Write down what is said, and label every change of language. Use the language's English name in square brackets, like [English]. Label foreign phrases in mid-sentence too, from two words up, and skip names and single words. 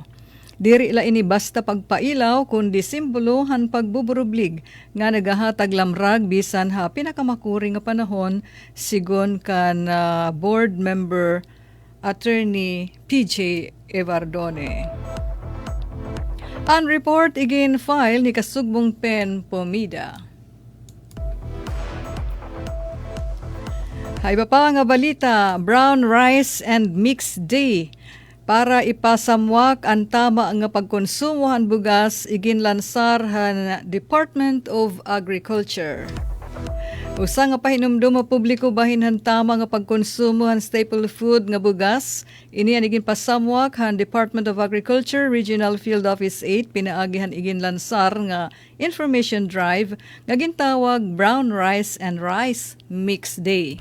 [Waray] Diri la ini basta pagpailaw kundi simbolo han pagbuburublig nga nagahatag lamrag bisan ha pinakamakuring nga panahon sigon kan board member attorney PJ Evardone. Ang report igin file ni Kasugbong Pen Pomida. Hay pa nga balita, brown rice and mixed day. Para ipasamwak ang tama nga pagkonsumohan bugas igin lansar han Department of Agriculture. Usa nga pahinumdum mo publiko bahin han tama nga pagkonsumo han staple food nga bugas, ini igin pasamwak han Department of Agriculture Regional Field Office 8 pinaagi han igin lansar nga information drive nga gintawag Brown Rice and Rice Mix Day.